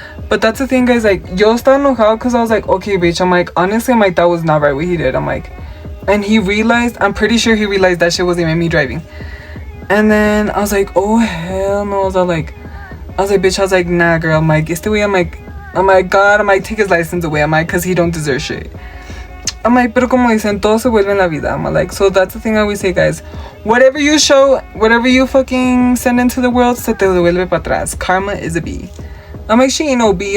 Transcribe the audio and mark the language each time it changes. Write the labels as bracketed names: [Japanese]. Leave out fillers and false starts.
[English] But that's the thing, guys, like, [Spanish] yo estaba enojado [English] because I was like, okay, bitch, I'm like, honestly, I'm like, that was not right what he did. I'm like, and he realized, I'm pretty sure he realized that shit wasn't even me driving. And then I was like, oh, hell no. I was like, bitch, I was like, nah, girl. I'm like, it's the way. I'm like, God, I'm like, take his license away. I'm like, because he don't deserve shit. I'm like, [Spanish] pero como dicen, todo se vuelve en la vida. [English] I'm like, so that's the thing I always say, guys. Whatever you show, whatever you fucking send into the world, [Spanish] se te devuelve para atrás. [English] Karma is a bee. I'm like, she ain't no bee.